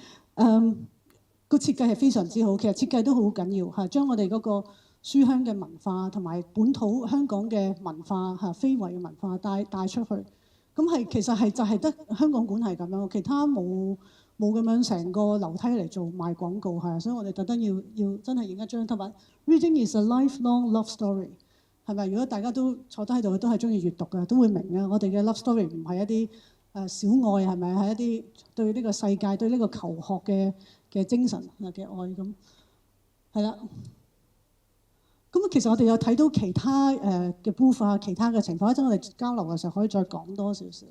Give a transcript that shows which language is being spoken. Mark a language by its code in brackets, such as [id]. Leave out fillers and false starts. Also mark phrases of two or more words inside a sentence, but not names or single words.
[yue] 個設計係非常之好，其實設計都好緊要嚇，將我哋嗰個書香嘅文化同埋本土香港嘅文化嚇非遺嘅文化帶出去。咁係其實係就係得香港館係咁樣，其他冇咁樣成個樓梯嚟做賣廣告係，所以我哋特登要真係影一張。同埋 [en] Reading is a lifelong love story。 [yue] 係咪？如果大家都坐低喺度，都係中意閱讀嘅，都會明嘅。我哋嘅 [en] love story [yue] 唔係一啲小愛，係咪？係一啲對呢個世界、對呢個求學嘅精神嘅愛咁。係啦。咁其實我哋有睇到其他嘅 booth 其他嘅情況，一陣我哋交流嘅時候可以再講多少少。